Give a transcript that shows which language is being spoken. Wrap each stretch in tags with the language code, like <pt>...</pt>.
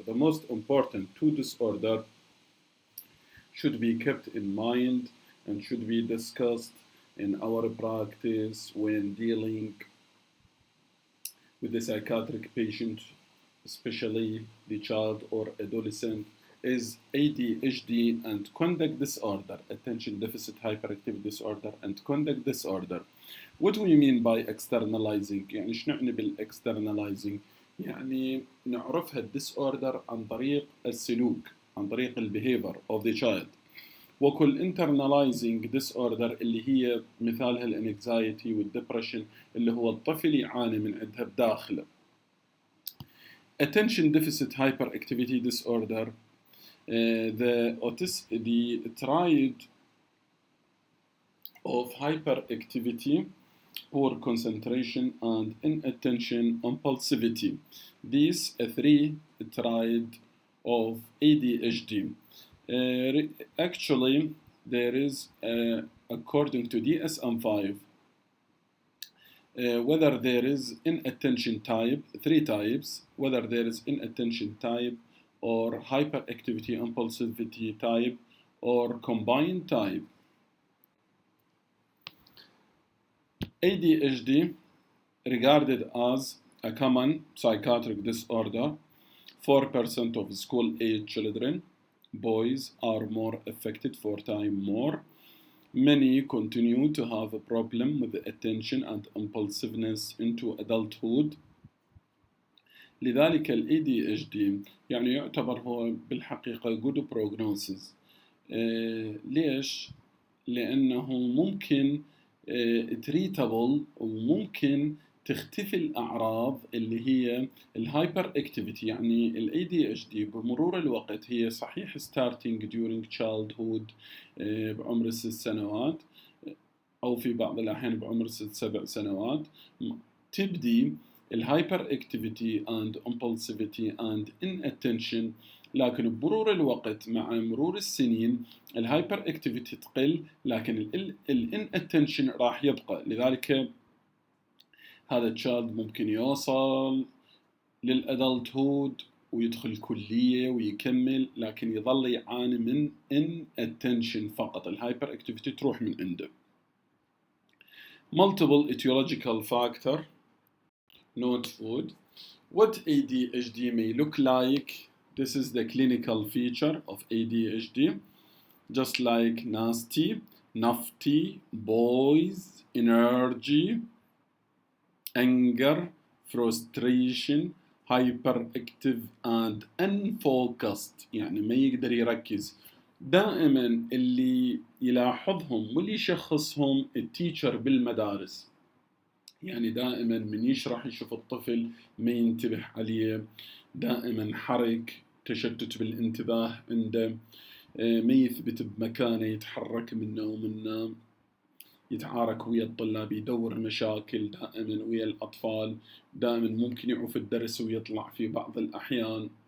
<en>The most important two disorders should be kept in mind and should be discussed in our practice when dealing with the psychiatric patient, especially the child or adolescent, is ADHD and conduct disorder, attention deficit hyperactivity disorder and conduct disorder. What do we mean by externalizing؟</en> <ar>يعني شو نعني بالexternalizing؟ يعني نعرفها الديسوردر عن طريق السلوك، عن طريق البيهيفير</ar> <en>of the child.</en> <ar>وكل</ar> <en>internalizing disorder</en> <ar>اللي هي مثالها الانكزايتي والدبريشن اللي هو الطفل يعاني من عندها بداخله.</ar> <en>Attention deficit hyperactivity disorder, the triad of hyperactivity, poor concentration, and inattention impulsivity. These three triad of ADHD. Actually, there is, according to DSM-5, whether there is inattention type, three types, whether there is inattention type or hyperactivity impulsivity type or combined type. ADHD regarded as a common psychiatric disorder. 4% of school-age children, boys, are more affected 4 times more. Many continue to have a problem with attention and impulsiveness into adulthood.</en> <ar>لذلك ال ADHD يعني يعتبر هو بالحقيقة</ar> <en>good prognosis.</en> <ar>ليش؟ لأنه ممكن treatable وممكن تختفي الأعراض اللي هي الهايبر اكتيفيتي. يعني ال ADHD بمرور الوقت هي صحيح</ar> <en>starting during childhood</en> <ar>بعمر 6 سنوات أو في بعض الأحيان بعمر 6-7 سنوات تبدي الهايبر اكتيفيتي</ar> <en>and impulsivity and inattention،</en> <ar>لكن بمرور الوقت مع مرور السنين الهايبر اكتيفيتي تقل لكن الاناتنشن راح يبقى. لذلك هذا التشايلد ممكن يوصل للادلتهود ويدخل كلية ويكمل لكن يظل يعاني من inattention فقط، الهايبر اكتيفيتي تروح من عنده.</ar> <en>Multiple etiological factor, not food. What ADHD may look like? This is the clinical feature of ADHD. Just like nasty, nafty, boys, energy, anger, frustration, hyperactive and unfocused،</en> <ar>يعني ما يقدر يركز. دائما اللي يلاحظهم واللي يشخصهم التيتشر بالمدارس، يعني دائما من يشرح يشوف الطفل ما ينتبه عليه، دائما حرك، تشتت بالانتباه عنده، ما يثبت بمكانه، يتحرك منه ومنه، يتعارك ويا الطلاب، يدور مشاكل دائما ويا الأطفال، دائما ممكن يعوف الدرس ويطلع في بعض الأحيان.</ar>